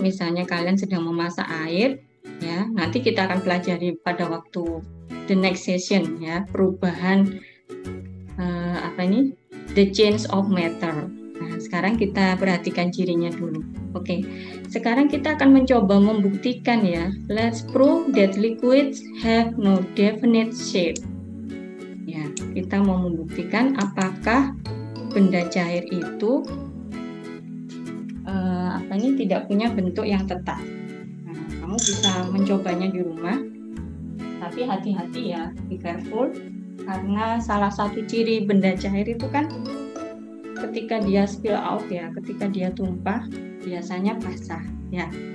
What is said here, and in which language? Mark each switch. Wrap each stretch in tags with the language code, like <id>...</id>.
<id>Misalnya kalian sedang memasak air, ya, nanti kita akan pelajari pada waktu</id> <en>the next session</en> <id>ya, perubahan</id> <en>the change of matter.</en> <id>Nah, sekarang kita perhatikan cirinya dulu. Oke, sekarang kita akan mencoba membuktikan ya.</id> <en>Let's prove that liquids have no definite shape.</en> <id>Ya, kita mau membuktikan apakah benda cair itu tidak punya bentuk yang tetap. Nah, kamu bisa mencobanya di rumah, tapi hati-hati ya,</id> <en>be careful,</en> <id>karena salah satu ciri benda cair itu kan ketika dia</id> <en>spill out</en> <id>ya, ketika dia tumpah biasanya basah ya.</id>